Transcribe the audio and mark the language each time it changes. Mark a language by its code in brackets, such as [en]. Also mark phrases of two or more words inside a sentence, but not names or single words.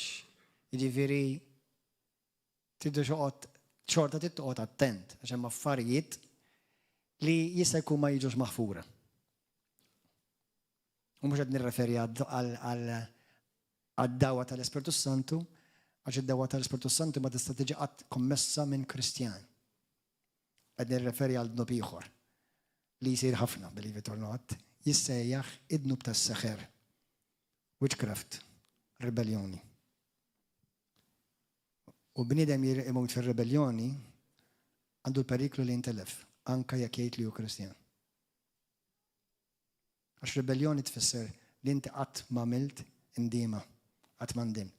[mt] Jiġifieri tiddu xorta tittoqgħod attent għax hemm affarijiet li jista' jkun ma jiġux maħfura. U mhux qed nirreferi għad-dawwa tal-Ispiritu Santu Għax id-dewa tal-Ispirtu Santu ma tista' tiġi qatt kommessa minn Kristjan. Qed nirreferi għal dnub ieħor li jsir ħafna, [en] believe it or not, [mt] jissejjaħ id-dnub tas-seħer. Witchcraft, rebellioni. U bniedem imut fir-rebellioni għandu l-periklu li jintelef, anka jekk jgħid li hu Kristjan. Għax rebellioni tfisser li inti qatt m'għamilt indiema, qatt ma ndimt.